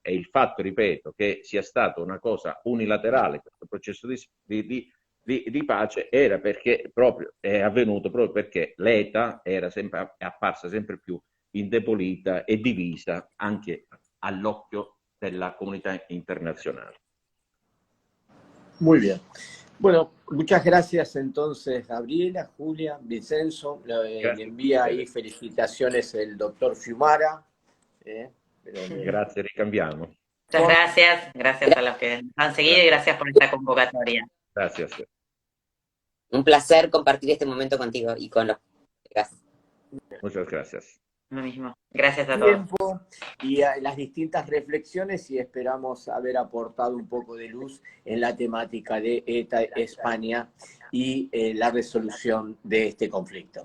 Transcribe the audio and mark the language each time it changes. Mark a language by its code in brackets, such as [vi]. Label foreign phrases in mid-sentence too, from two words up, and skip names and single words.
[it] E il fatto, ripeto, che sia stata una cosa unilaterale questo processo di pace era perché è avvenuto proprio perché l'ETA era apparsa sempre più indebolita e divisa anche all'occhio della comunità internacional. [es] Muy bien. Bueno, muchas gracias entonces, Gabriela, Julia, Vincenzo. Le envía ahí felicitaciones el doctor Fiumara. [it] Grazie, ricambiamo. [es] Muchas gracias a los que nos han seguido y gracias por esta convocatoria. Gracias. Un placer compartir este momento contigo y con los colegas. Muchas gracias. Lo mismo. Gracias a todos. Tiempo y a las distintas reflexiones, y esperamos haber aportado un poco de luz en la temática de ETA España y la resolución de este conflicto.